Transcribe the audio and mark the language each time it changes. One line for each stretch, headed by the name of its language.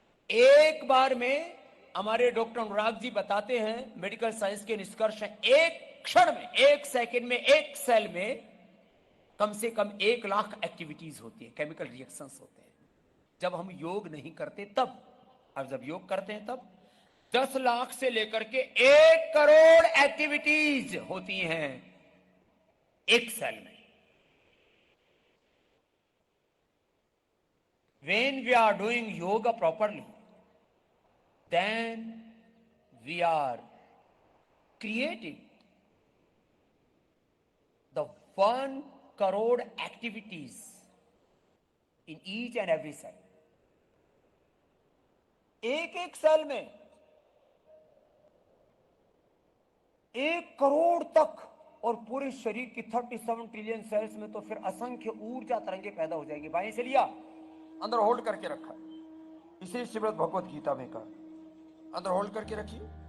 Hindi: एक बार में हमारे डॉक्टर अनुराग जी बताते हैं, मेडिकल साइंस के निष्कर्ष हैं, एक क्षण में, एक सेकंड में, एक सेल में कम से कम 1 लाख एक्टिविटीज होती है, केमिकल रिएक्शंस होते हैं। जब हम योग नहीं करते तब, अब जब योग करते हैं तब 10 लाख से लेकर के 1 करोड़ एक्टिविटीज होती हैं एक सेल में।
English: When we are doing yoga properly, then we are creating the 1 crore activities in each and every cell.
Hindi: एक एक सेल में 1 करोड़ तक, और पूरे शरीर की 37 ट्रिलियन सेल्स में तो फिर असंख्य ऊर्जा तरंगे पैदा हो जाएगी। बाएं से लिया, अंदर होल्ड करके रखा। इसे श्रीमद् भगवत गीता में कहा, अंदर होल्ड करके रखिए।